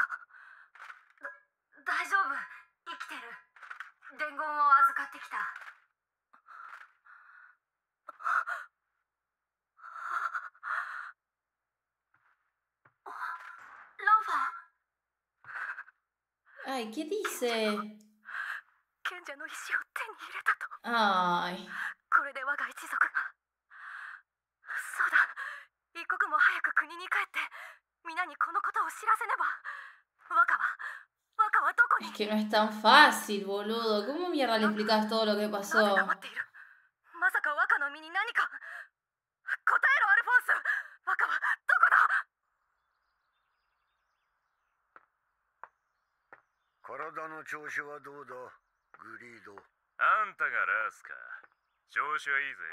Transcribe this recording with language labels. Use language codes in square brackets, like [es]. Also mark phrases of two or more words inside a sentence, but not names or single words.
[ja] 大丈夫、生きてる。伝言を預かってきた。ランファ [es] Ay, ¿qué dice? [ja] 賢者の石を手に入れたと。 [es] Ay. [ja] これで我が一族が。そうだ、一刻も早く国に帰って皆にこのことを知らせねば。若はどこに。 [es] Es que no es tan fácil, boludo. ¿Cómo mierda le explicas todo lo que [ja] なぜ [es] pasó? [ja] 黙っている。まさか若の身に何か。答えろアルフォンス。若はどこだ。体の調子はどうだ、グリード。あんたがラスか。調子はいいぜ。